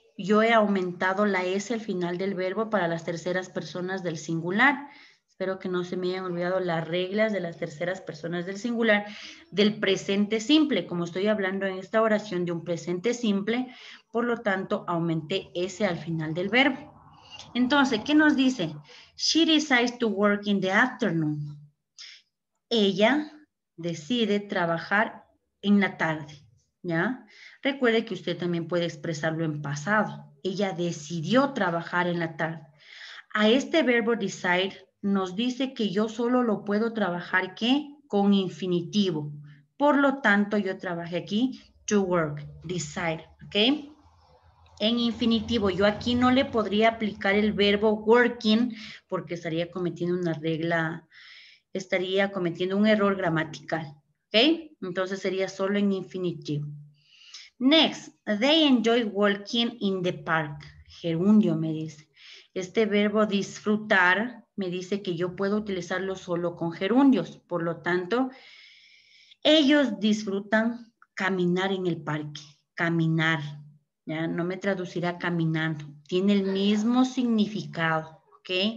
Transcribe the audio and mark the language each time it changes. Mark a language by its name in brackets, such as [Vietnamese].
[Spanish] Yo he aumentado la S al final del verbo para las terceras personas del singular. Espero que no se me hayan olvidado las reglas de las terceras personas del singular del presente simple. Como estoy hablando en esta oración de un presente simple, por lo tanto, aumenté S al final del verbo. Entonces, ¿qué nos dice? [English] She decides to work in the afternoon. [Spanish] Ella decide trabajar en la tarde, ¿ya? Recuerde que usted también puede expresarlo en pasado. Ella decidió trabajar en la tarde. A este verbo decide nos dice que yo solo lo puedo trabajar, ¿qué? Con infinitivo. Por lo tanto, yo trabajé aquí to work, decide, ¿ok? En infinitivo, yo aquí no le podría aplicar el verbo working porque estaría cometiendo una regla, estaría cometiendo un error gramatical, ¿ok? Entonces sería solo en infinitivo. [English] Next, they enjoy walking in the park. [Spanish] Gerundio me dice. Este verbo disfrutar me dice que yo puedo utilizarlo solo con gerundios. Por lo tanto, ellos disfrutan caminar en el parque. Caminar. ¿Ya? No me traducirá caminando. Tiene el mismo significado. ¿Ok?